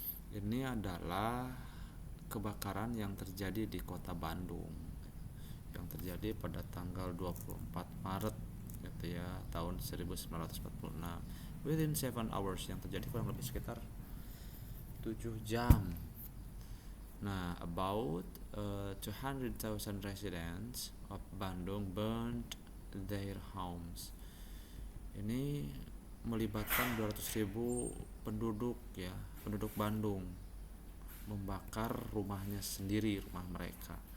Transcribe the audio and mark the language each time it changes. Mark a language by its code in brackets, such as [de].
[id] Ini adalah kebakaran yang terjadi di kota Bandung yang terjadi pada tanggal 24 Maret gitu ya, tahun 1946. [en] Within 7 hours, [id] yang terjadi kurang lebih sekitar 7 jam. [en] Nah, about 200,000 residents of Bandung burned their homes. [id] Ini melibatkan 200.000 penduduk Bandung membakar rumahnya sendiri, rumah mereka.